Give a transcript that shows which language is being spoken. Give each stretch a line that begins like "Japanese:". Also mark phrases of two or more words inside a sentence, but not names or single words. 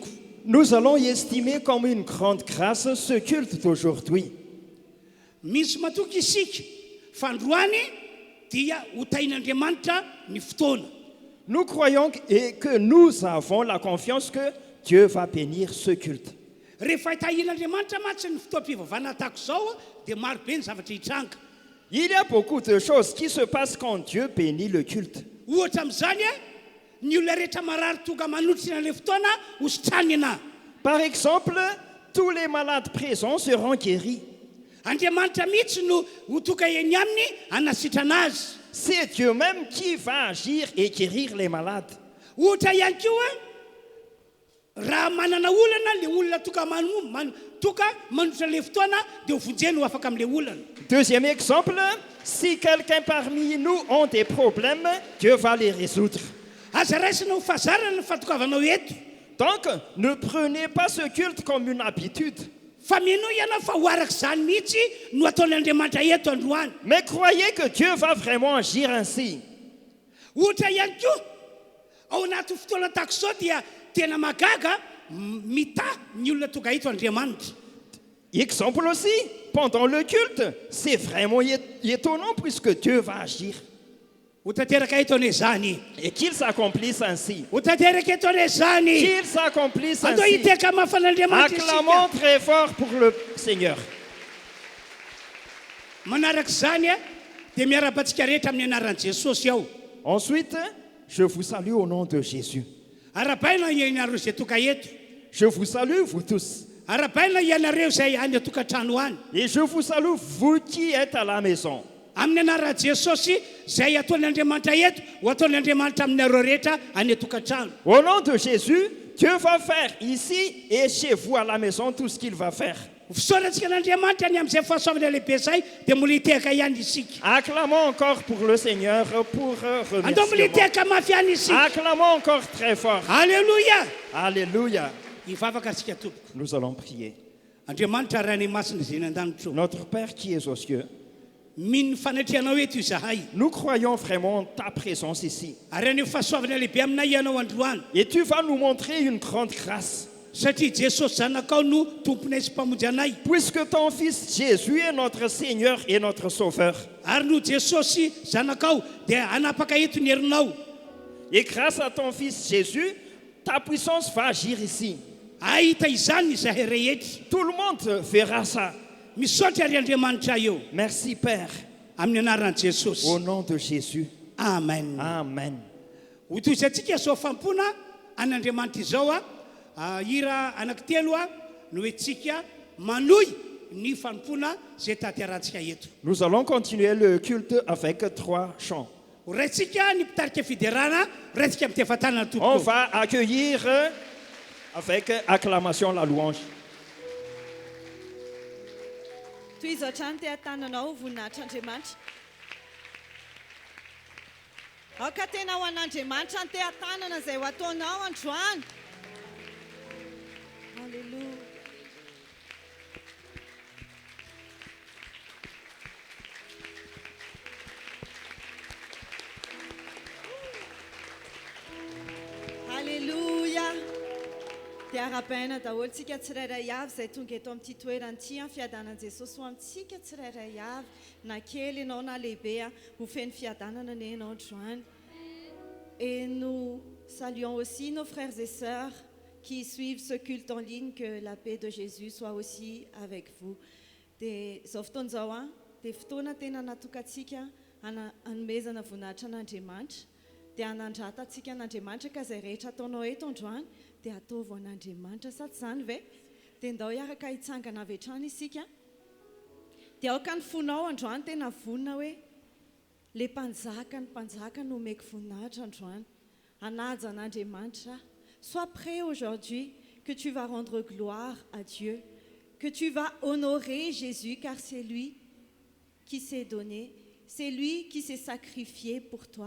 French: Nous allons y estimer comme une grande grâce ce culte d'aujourd'hui.
Malagasy: Misy matoky isika fa androany dia hotain'Andriamanitra ny fotoana.
French: Nous croyons et que nous avons la confiance que Dieu va bénir ce culte.
Malagasy: Rehefa hitahin'Andriamanitra mantsy ny fotoam-pivavahana tahaka izao dia maro be ny zavatra hitranga.
French: Il y a beaucoup de choses qui se passent quand Dieu bénit le culte.
Malagasy: Ohatra amin'izany ny olona rehetra marary tonga manotrina le fotoana hositranyana.
French: Par exemple, tous les malades présents seront guéris.
Malagasy: Andriamanitra mihitsy no ho tonga eny aminy hanasitrana azy.
French: C'est Dieu même qui va agir et guérir les malades.
Malagasy: Ohatra ihany koa raha manana olana le olona toka manotra le fotoana dia ho vonjeny ho afaka amin'le olana.
French: Deuxième exemple, si quelqu'un parmi nous ont des problèmes, Dieu va les résoudre.
Malagasy: Aza raisina ho fahazarana ny fahatokavanao eto.
French: Donc, ne prenez pas ce culte comme une habitude.
Malagasy: Fa mino ianao fa ho arak'izany mihitsy no ataon'Andriamanitra eto androany.
French: Mais croyez que Dieu va vraiment agir ainsi.
Malagasy: Ohatra ihany koa ao anaty fotoana tahaka izao dia tena magaga mita ny olona tonga eto Andriamanitra.
French: Exemple aussi, pendant le culte, c'est vraiment étonnant puisque Dieu va agir.
Malagasy: Hotanteraka eto an'izany.
French: Et qu'il s'accomplisse ainsi.
Malagasy: Hotanteraka eto an'izany.
French: Qu'il s'accomplisse
Malagasy: Andao
French: ainsi.
Malagasy: hiteka mafan'Andriamanitra
French: Acclamons
Malagasy: isika.
French: très fort pour le Seigneur.
Malagasy: Manarak'izany dia miara-batsika rehetra amin'ny anaran'i Jesosy ao.
French: Ensuite, je vous salue au nom de Jésus.
Malagasy: Arabaina ianareo izay toka eto.
French: Je vous salue, vous tous.
Malagasy: Arabaina ianareo izay any atokantrano any.
French: Et je vous salue, vous qui êtes à la maison.
Malagasy: Amin'ny anaran'i Jesosy izay ataon'Andriamanitra eto ho ataon'Andriamanitra aminareo rehetra any atokantrano.
French: Au nom de Jésus, Dieu va faire ici et chez vous à la maison tout ce qu'il va faire.
Malagasy: Fisaorantsika n'Andriamanitra ny amin'izay fahasoavana lehibe izay dia mbola hiteka ihany isika.
French: Acclamons encore pour le Seigneur pour
Malagasy: Andao mbola
French: remerciement.
Malagasy: hiteka mafy ihany isika.
French: Acclamons encore très fort. Alléluia. Alléluia.
Malagasy: Hivavaka antsika tompoko.
French: Nous allons prier.
Malagasy: Andriamanitra raha ny masina izay an-danitra.
French: Notre Père qui es aux cieux,
Malagasy: Mino fanatrianao eto izahay.
French: nous croyons vraiment ta présence ici.
Malagasy: Ary ny fahasoavana lehibe aminay ianao androany.
French: Et tu vas nous montrer une grande grâce.
Malagasy: Satria Jesosy zanakao no tomponay sy mpamonjy anay.
French: Puisque ton Fils Jésus est notre Seigneur et notre Sauveur.
Malagasy: Ary no Jesosy zanakao dia anapaka eto ny herinao.
French: Et grâce à ton Fils Jésus, ta puissance va agir ici.
Malagasy: Ahita izany izahay rehetra.
French: Tout le monde verra ça.
Malagasy: Misaotra ary Andriamanitra eo.
French: Merci Père.
Malagasy: Amin'ny anaran'i Jesosy.
French: Au nom de Jésus.
Malagasy: Amen.
French: Amen.
Malagasy: Ho toy izay antsika zao fampona an'Andriamanitra izao hira anankitelo no hoentsika manohy ny fampona izay tanterantsika eto.
French: Nous allons continuer le culte avec 3 chants.
Malagasy: Ho raintsika ny mpitarika fiderana, raintsika amin'ny tefatanana
French: On
Malagasy: tompoko.
French: va accueillir avec acclamation la louange.
Malagasy: Toy izao trano tean-tananao voninahitr'Andriamanitra. Aoka tena ho an'Andriamanitra ny tean-tanana izay ho ataonao androany. Halleluja. Halleluja. Dia ara-baina daholintsika tsirairay avy izay tonga eto amin'ity toerana ity fiadanan'i Jesosy ho amintsika tsirairay avy na kely ianao na lehibe ho feno fiadanana ny ianao androany.
French: Et nous saluons aussi nos frères et sœurs qui suivent ce culte en ligne, que la paix de Jésus soit aussi avec vous.
Malagasy: Dia zao fotoan'izao dia fotoana tena natokantsika hanomezana voninahitra an'Andriamanitra, dia hanandratantsika an'Andriamanitra ka izay rehetra ataonao eto androany dia ataovy an'Andriamanitra, sa tsy izany ve? Dia ndao hiaraka hitsangana avy hatrany isika. Dia aoka ny fonao androany tena vonina hoe le mpanjaka no omeko voninahitra androany. Hanaja an'Andriamanitra.
French: Sois prêt aujourd'hui que tu vas rendre gloire à Dieu, que tu vas honorer Jésus, car c'est lui qui s'est donné, c'est lui qui s'est sacrifié pour toi.